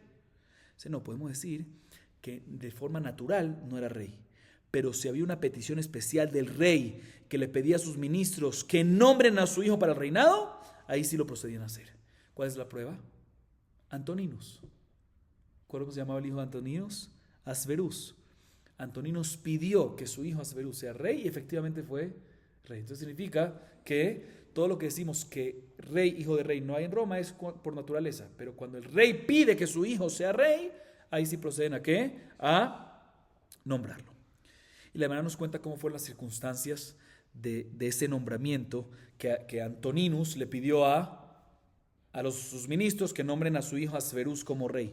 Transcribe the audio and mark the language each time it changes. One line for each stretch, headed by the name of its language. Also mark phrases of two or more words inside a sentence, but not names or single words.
Spanish: No, podemos decir que de forma natural no era rey. Pero si había una petición especial del rey que le pedía a sus ministros que nombren a su hijo para el reinado, ahí sí lo procedían a hacer. ¿Cuál es la prueba? Antoninus. ¿Cómo se llamaba el hijo de Antoninus? Asverus. Antoninus pidió que su hijo Asverus sea rey y efectivamente fue rey. Entonces significa que todo lo que decimos que rey, hijo de rey no hay en Roma es por naturaleza. Pero cuando el rey pide que su hijo sea rey, ahí sí proceden ¿a qué? A nombrarlo. Y la Gemara nos cuenta cómo fueron las circunstancias de ese nombramiento que Antoninus le pidió a sus ministros que nombren a su hijo Asverus como rey.